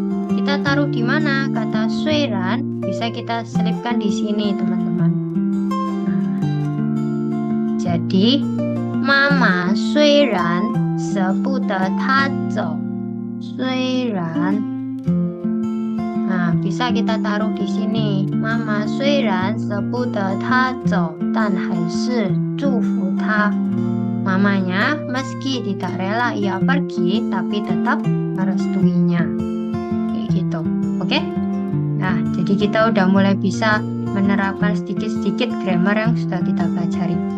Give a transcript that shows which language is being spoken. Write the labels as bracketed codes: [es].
[id] Kita taruh di mana? Kata suiran bisa kita selipkan di sini, teman-teman. Nah, jadi Mama 虽然舍不得他走，虽然 Nah, bisa kita taruh di sini. [zh] Mama 虽然舍不得他走，但还是祝福他。 [id] Mamanya meski tidak rela ia pergi, tapi tetap merestuinya. Kayak gitu. Oke? Nah, jadi kita udah mulai bisa menerapkan sedikit-sedikit grammar yang sudah kita pelajari.